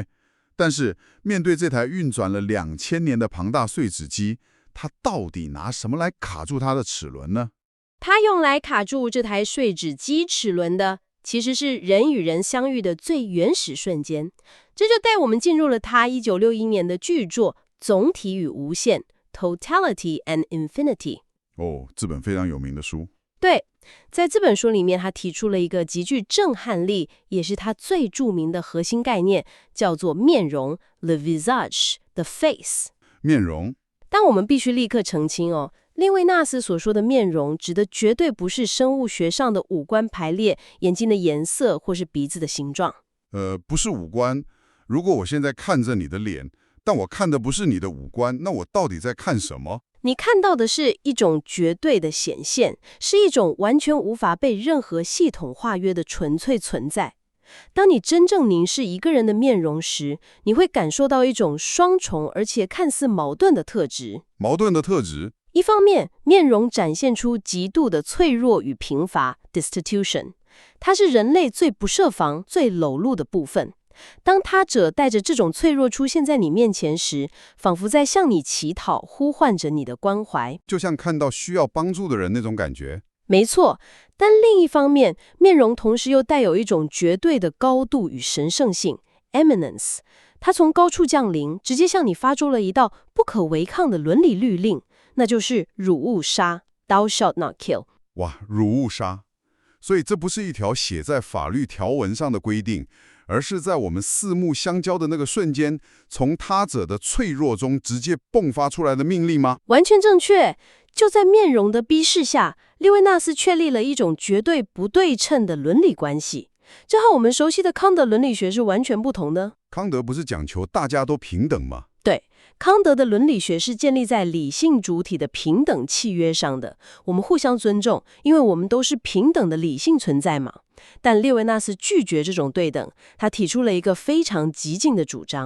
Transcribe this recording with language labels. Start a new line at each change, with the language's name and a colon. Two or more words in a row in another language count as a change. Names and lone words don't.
Chinese: 但是面對這台運轉了2000年的龐大碎紙機，他到底拿什麼來卡住它的齒輪呢？他用來卡住這台碎紙機齒輪的，其實是人與人相遇的最原始瞬間。這就帶我們進入了他1961年的巨作《總體與無限》。Totality and Infinity。哦，這本非常有名的書。對，在這本書裡面，他提出了一個極具震撼力，也是他最著名的核心概念，叫做面容
English: （the visage）， the face。
Chinese: 面容。但我們必須立刻澄清哦，列維納斯所說的面容，指的絕對不是生物學上的五官排列、眼睛的顏色或是鼻子的形狀。不是五官。如果我現在看着你的臉，但我看的不是你的五官，那我到底在看什麼？你看到的是一種絕對的顯現，是一種完全無法被任何系統化約的純粹存在。當你真正凝視一個人的面容時，你會感受到一種雙重而且看似矛盾的特質。矛盾的特質？一方面，面容展現出極度的脆弱與貧乏 （destitution）， 它是人類最不設防、最裸露的部分。當他者帶着這種脆弱出現在你面前時，仿佛在向你乞討，呼喚着你的關懷，就像看到需要幫助的人那種感覺。沒錯，但另一方面，面容同時又帶有一種絕對的高度與神聖性 （eminence）。它從高處降臨，直接向你發出了一道不可違抗的倫理律令，那就是汝勿殺
English: （Thou shalt not kill）。
Chinese: 哇，汝勿殺！所以這不是一條寫在法律條文上的規定，而是在我們四目相交的那個瞬間，從他者的脆弱中直接迸發出來的命令嗎？完全正確。就在面容的逼視下，列維納斯確立了一種絕對不對稱的倫理關係，這和我們熟悉的康德倫理學是完全不同的。康德不是講求大家都平等嗎？對，康德的倫理學是建立在理性主體的平等契約上的，我們互相尊重，因為我們都是平等的理性存在嘛。但列維納斯拒絕這種對等，他提出了一個非常激進的主張。